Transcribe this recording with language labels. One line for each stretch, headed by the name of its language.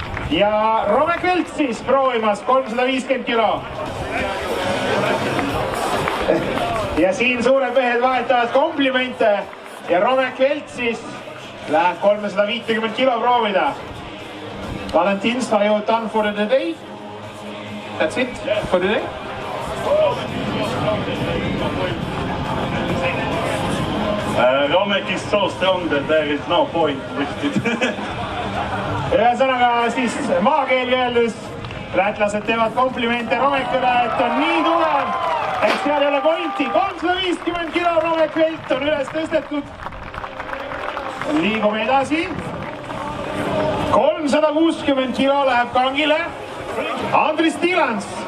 Estonian: Ja Romek Velts siis proovimas 350 kilo. Ja siin suured mehed vahetavad komplimente ja Romek Velts siis läheb 350 kilo proovida.
English: Valentins, are you done for the day? That's it for today. Romek is so strong that there is no point with it.
Estonian: Ühesõnaga siis maakeeli öeldes lätlased teevad komplimente Romekile, et on nii tugev, et seal ei ole pointi. 350 kilo Romek Velt on üles tõstetud. Liigume edasi. 360 kilo läheb kangile. Andris Tiilans.